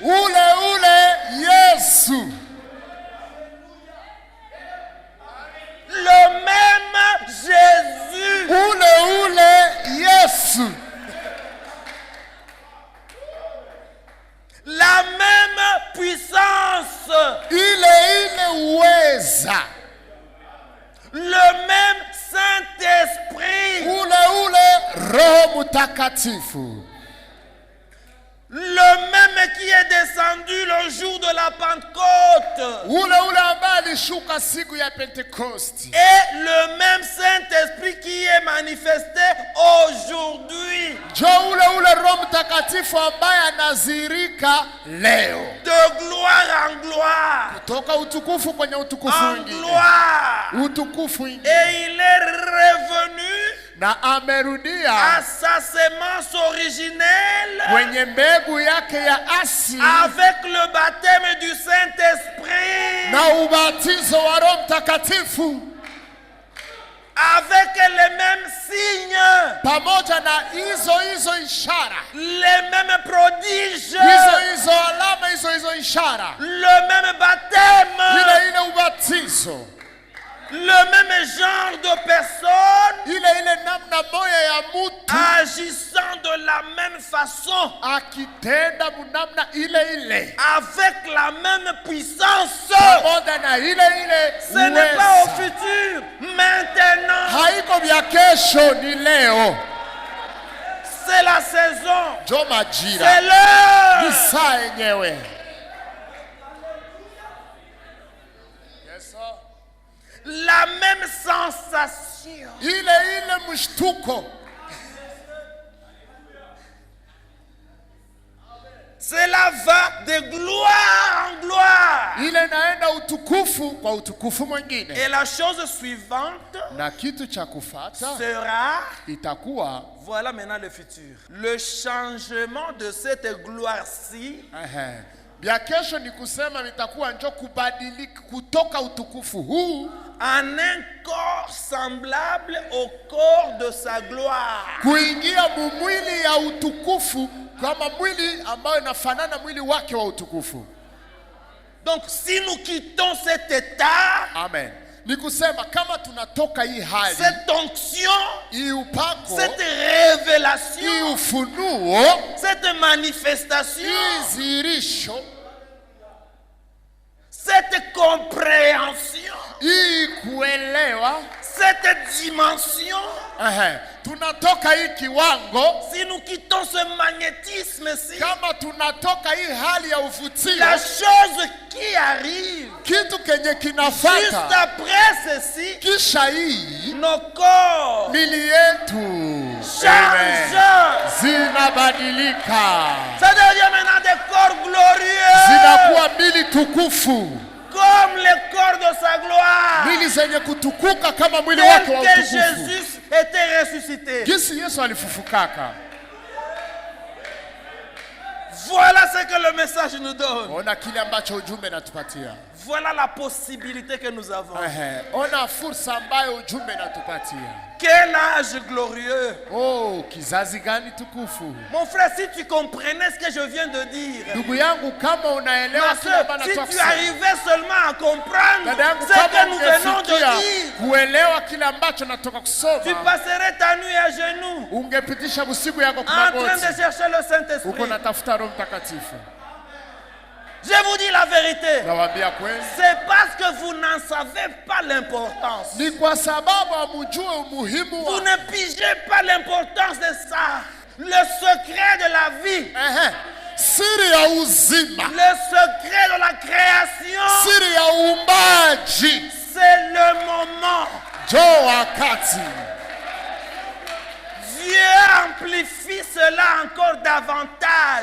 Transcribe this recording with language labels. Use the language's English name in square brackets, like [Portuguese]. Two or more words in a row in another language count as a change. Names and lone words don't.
[Swahili] Ule Yesu. [French] Le même Jésus. [Swahili] Ule Yesu. [French] La même puissance. [Swahili] Ile uweza. [French] Le même Saint-Esprit. [Swahili] Ule Roho Mtakatifu. [French] Le même qui est descendu le jour de la Pentecôte. [Swahili] Ule ambaye alishuka siku ya Pentecoste. [French] Et le même Saint-Esprit qui est manifesté aujourd'hui. [Swahili] Ule Roho Mtakatifu ambaye anazirika leo. [French] De gloire en gloire. [Swahili] Kutoka utukufu kwenye utukufu mwingine. [French] En gloire. [Swahili] Utukufu mwingine. [French] Et il est revenu. [Swahili] Na amerudia [French] à sa semence originelle. [Swahili] Kwenye mbegu yake ya asili. [French] Avec le baptême du Saint-Esprit. [Swahili] Na ubatizo wa Roho Mtakatifu. [French] Avec les mêmes signes. [Swahili] Pamoja na hizo ishara. [French] Les mêmes prodiges. [Swahili] Hizo alama, hizo ishara. [French] Le même baptême. [Swahili] Ile ubatizo. [French] Le même genre de personne. [Swahili] Ile namna moya ya mtu. [French] Agissant de la même façon, [Swahili] akitenda munamna ile ile, [French] avec la même puissance. [Swahili] pamoja na ile ile [French] Ce n'est pas au [Swahili] uweza. [French] futur, maintenant. [Swahili] Haiko vya kesho, ni leo. [French] C'est la saison, [Swahili] Jo [French] c'est [Swahili] majira, ni [French] l'heure. [Swahili] saa yenyewe. [French] La même sensation. [Swahili] Ile ile mshtuko, [French] Cela va de gloire en gloire. [Swahili] ile naenda utukufu kwa utukufu mwingine. [French] Et la chose suivante [Swahili] Na kitu cha kufata [French] sera, [Swahili] itakuwa [French] voilà maintenant le futur. Le changement de cette gloire-ci [Swahili] vya kesho, ni kusema nitakuwa njo kubadilika kutoka utukufu huu [French] en un corps semblable au corps de sa gloire. [Swahili] kuingia mwili ya utukufu kama mwili ambayo inafanana mwili wake wa utukufu. [French] Donc si nous quittons cet état, [Swahili] Amen. Ni kusema kama tunatoka hii hali, [French] cette onction, [Swahili] hii upako, [French] cette [Swahili] hii [French] révélation, [Swahili] ufunuo, [French] cette manifestation, [Swahili] hii zirisho, [French] cette compréhension, [Swahili] hii kuelewa, [French] cette dimension, [Swahili] tunatoka hii kiwango, [French] si nous quittons ce magnétisme-ci, [Swahili] kama tunatoka hii hali ya uvutio, [French] la chose qui arrive [Swahili] kitu kenye [French] juste [Swahili] kinafata [French] après ceci, [Swahili] kisha hii [French] nos corps [Swahili] mili yetu [French] changent. [Swahili] zinabadilika, [French] Ça devient maintenant des corps glorieux, [Swahili] zinakuwa mili tukufu, [French] comme les corps de sa gloire, [Swahili] mili zenye kutukuka kama mwili wake [French] tel [Swahili] wa [French] que [Swahili] utukufu. [French] Jésus était ressuscité. [Swahili] Jinsi Yesu alifufukaka. [French] Voilà ce que le message nous donne. [Swahili] Ona kile ambacho ujumbe natupatia. [French] Voilà la possibilité que nous avons. [Swahili] Ona fursa ambayo ujumbe natupatia. [French] Quel âge glorieux. [Swahili] Oh, kizazi gani tukufu. [French] Mon frère, si tu comprenais ce que je viens de dire, [Swahili] Ndugu yangu, kama unaelewa [French] ma [Swahili] kile [French] soeur, [Swahili] bana [French] si tu [Swahili] kusema, [French] arrivais seulement à comprendre [Swahili] dada yangu, [French] ce que [Swahili] kama [French] nous venons de [Swahili] ungefikia [French] dire, [Swahili] kuelewa kile ambacho natoka [French] tu [Swahili] kusoma, [French] passerais ta nuit à genoux [Swahili] ungepitisha usiku yako [French] en train de [Swahili] kumagoti [French] chercher le Saint-Esprit. [Swahili] uko natafuta Roho Mtakatifu. [French] Je vous dis la vérité. [Swahili] Nawaambia kweli, [French] C'est parce que vous n'en savez pas l'importance. [Swahili] ni kwa sababu hamjui umuhimu [French] Vous [Swahili] wa [French] ne pigez pas l'importance de ça. Le secret de la vie, [Swahili] siri ya uzima, [French] le secret de la création, [Swahili] siri ya uumbaji. [French] c'est le moment. [Swahili] Jo wakati [French] Dieu amplifie cela encore davantage.